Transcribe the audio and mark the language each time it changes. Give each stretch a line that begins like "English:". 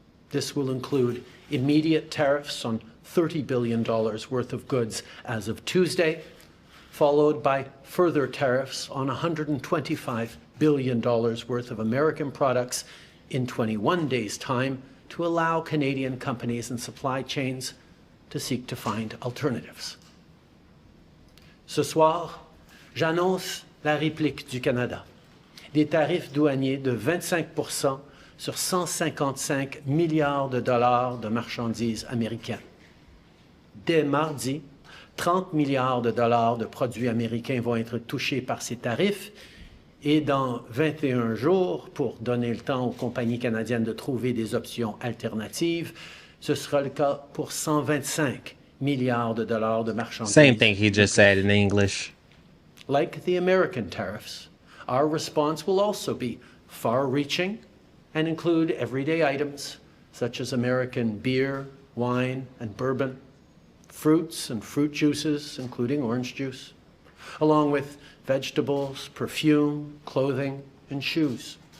English: This will include immediate tariffs on $30 billion worth of goods as of Tuesday, followed by further tariffs on $125 billion worth of American products in 21 days' time to allow Canadian companies and supply chains to seek to find alternatives.
French: Ce soir, j'annonce la réplique du Canada. Des tarifs douaniers de 25% sur 155 milliards de dollars de marchandises américaines. Dès mardi, 30 milliards de dollars de produits américains vont être touchés par ces tarifs et dans 21 jours, pour donner le temps aux compagnies canadiennes de trouver des options alternatives, ce sera le cas pour 125 milliards de dollars de marchandises.
English: Same thing he just said in English. Like the American tariffs, our response will also be far-reaching and include everyday items such as American beer, wine, and bourbon, fruits and fruit juices, including orange juice, along with vegetables, perfume, clothing, and shoes.